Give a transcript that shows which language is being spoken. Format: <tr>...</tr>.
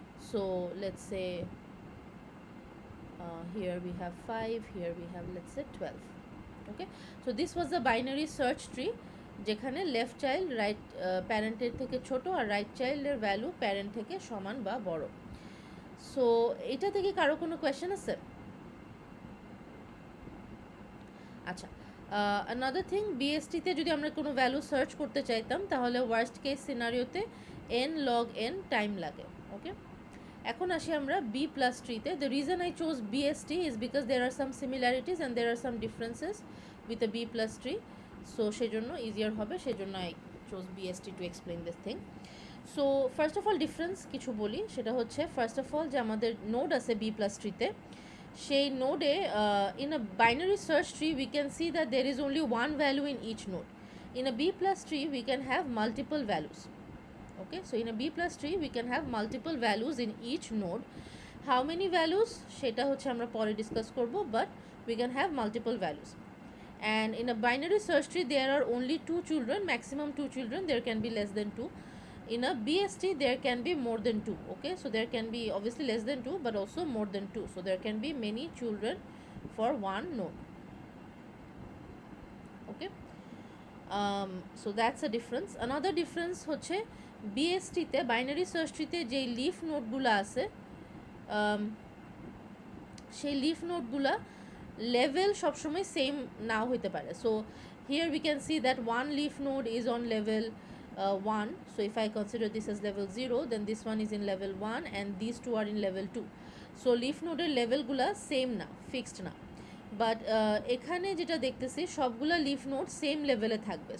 <en>So let's say here we have 5, here we have let's say 12. Okay, so this was the binary search tree</en> <bn>যেখানে left child right প্যারেন্টের থেকে ছোট আর right চাইল্ডের value parent থেকে সমান বা বড়। So এটা থেকে কারো কোনো কোয়েশ্চেন আছে? আচ্ছা,</bn> <en>another thing,</en> <bn>বিএসটিতে যদি আমরা কোনো ভ্যালু সার্চ করতে চাইতাম তাহলে worst case সিনারিওতে n log n time লাগে। ওকে, এখন আসি আমরা B plus ট্রিতে।</bn> <en>The reason I chose BST is because there are some similarities and there are some differences with a B plus tree. So</en> <bn>সেই জন্য easier হবে, সেই জন্য</bn> <en>I chose BST to explain this thing. So first of all</en> <bn>difference কিছু বলি, সেটা হচ্ছে first of all যে আমাদের নোড আছে বি প্লাস ট্রিতে, সেই নোডে</bn> <en>In a binary search tree we can see that there is only one value in each node. In a B plus tree we can have multiple values. Okay, so in a B plus tree we can have multiple values in each node. How many values</en> <bn>সেটা হচ্ছে আমরা পরে discuss করব,</bn> <en>but we can have multiple values. And in a binary search tree there are only 2 children, maximum 2 children, there can be less than 2. In a BST there can be more than 2. Okay, so there can be obviously less than 2 but also more than 2, so there can be many children for one node. Okay, so that's a difference. Another difference</en> <bn>হচ্ছে বিএসটিতে binary search ট্রিতে যেই leaf নোটগুলো আছে সেই leaf নোটগুলো level সবসময় same নাও হইতে পারে।</bn> <en>So here we can see that one leaf node is on level 1, so if I consider this as level 0 then this one is in level 1 and these two are in level 2.</en> <bn>so leaf নোডের লেভেলগুলো same না, fixed না, but এখানে যেটা দেখতেছি সবগুলো leaf node same লেভেলে থাকবে।</bn>